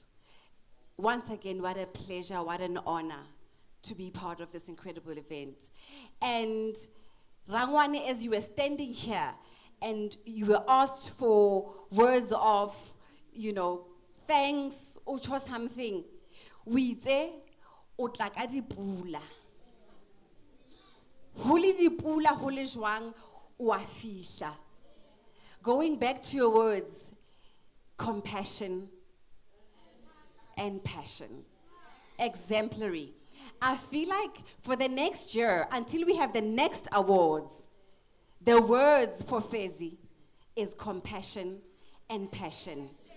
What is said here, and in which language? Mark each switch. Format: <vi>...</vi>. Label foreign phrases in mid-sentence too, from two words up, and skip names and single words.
<en>Once again, what a pleasure, what an honor to be part of this incredible event. And Rangwane, as you were standing here and you were asked for words of, thanks, or something, we say,</en> <st>otlaka dipula. Huli dipula, huli jwang, wa fihla.</st> <en>Going back to your words, compassion and passion. Exemplary. I feel like for the next year, until we have the next awards, the words for Fezi is compassion and passion.</en>